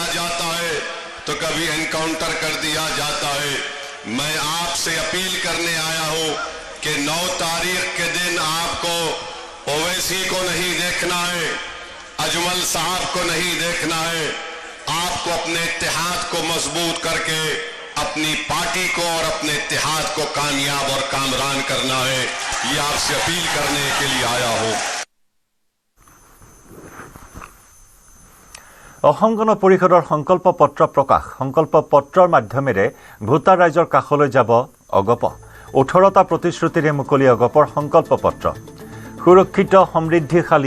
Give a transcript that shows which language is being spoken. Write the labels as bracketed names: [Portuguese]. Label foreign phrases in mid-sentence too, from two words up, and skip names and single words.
[Hindi] जाता है तो कभी एनकाउंटर कर दिया जाता है मैं आपसे अपील करने आया हूं कि 9 तारीख के दिन आपको ओवैसी को नहीं देखना है अजमल साहब को नहीं देखना है आपको अपने इत्तेहाद को मजबूत करके अपनी पार्टी को और अपने इत्तेहाद को कामयाब और कामरान करना है ये आपसे अपील करने के लिए आया हूं [Assamese] অসম গণ পৰিষদৰ সংকল্প পত্ৰ প্ৰকাশ সংকল্প পত্ৰৰ মাধ্যমেৰে ভোটাৰ ৰাইজৰ কাষলৈ যাব অগপ 18টা প্ৰতিশ্ৰুতিৰে মুকলি অগপৰ সংকল্প পত্ৰ সুৰক্ষিত সমৃদ্ধিশালী